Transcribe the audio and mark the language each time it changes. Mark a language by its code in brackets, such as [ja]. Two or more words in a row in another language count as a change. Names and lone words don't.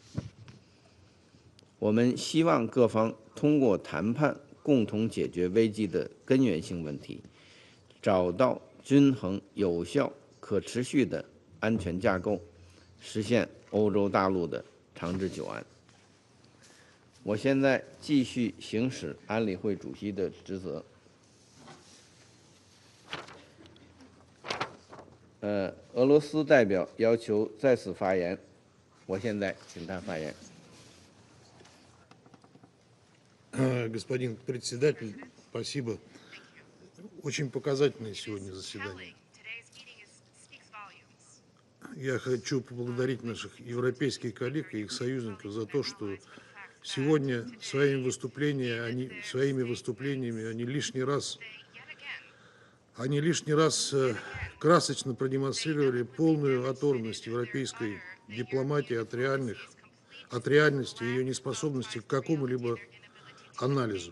[zh] 我们希望各方通过谈判共同解决危机的根源性问题，找到均衡、有效、可持续的安全架构，实现欧洲大陆的长治久安。我现在继续行使安理会主席的职责。俄罗斯代表要求再次发言，我现在请他发言。 [ru] Господин председатель, спасибо. Очень показательное сегодня заседание. Я хочу поблагодарить наших европейских коллег и их союзников за то, что сегодня своими выступлениями они лишний раз красочно продемонстрировали полную оторванность европейской дипломатии от реальности и ее неспособности к какому-либо анализу.